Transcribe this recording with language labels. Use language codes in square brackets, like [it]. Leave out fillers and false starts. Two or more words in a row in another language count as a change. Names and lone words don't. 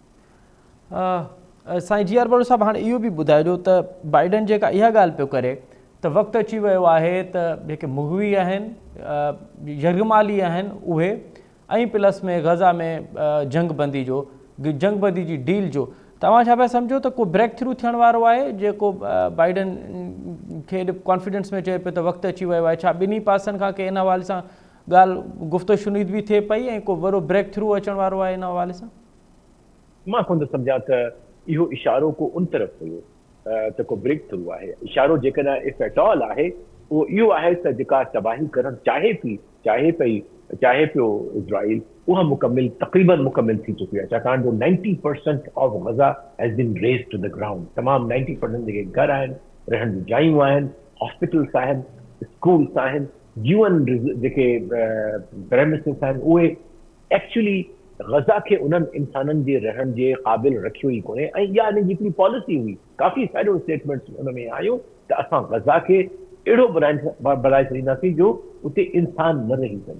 [sd] साईं जी आर बड़ो साहब, हाणे इहो बि ॿुधाइजो त बाइडन जेका इहा ॻाल्हि पियो करे त वक़्तु अची वियो आहे त जेके मुग़वी आहिनि, यरगमाली आहिनि, उहे ऐं प्लस में गज़ा में जंगबंदी जी डील जो तव्हां छा पिया सम्झो त को [en] break through [sd] थियण वारो आहे, जेको बाइडन खे कॉन्फिडेंस में चए पियो त वक़्तु अची वियो आहे? छा ॿिन्ही पासनि खां के इन हवाले सां ॻाल्हि गुफ़्तो शुनीद बि थिए पई ऐं को वॾो [en] break through [sd] अचण वारो आहे इन हवाले सां? मां कोन थो सम्झां त इहो इशारो को उन तरफ़ हुयो त को [en] break through [sd] आहे। इशारो जेकॾहिं [en] if at all [sd] आहे उहो इहो आहे त जेका तबाही करणु चाहे पियो इज़राइल, उहा तक़रीबन मुकमिल थी चुकी आहे। छाकाणि जो [en] 90% of Gaza has been razed to the ground. [sd] तमामु 90% जेके घर आहिनि, रहण जूं जायूं आहिनि, हॉस्पिटल्स आहिनि, स्कूल्स आहिनि, UN जेके प्रेमिसिस आहिनि, उहे एक्चुअली गज़ा खे उन्हनि इंसाननि जे रहण जे क़ाबिल रखियो ई कोन्हे। ऐं इहा हिकिड़ी पॉलिसी हुई, काफ़ी सारियूं स्टेटमेंट्स उन में आयूं त असां गज़ा खे अहिड़ो बणाए छॾींदासीं जो उते इंसान न रही सघनि।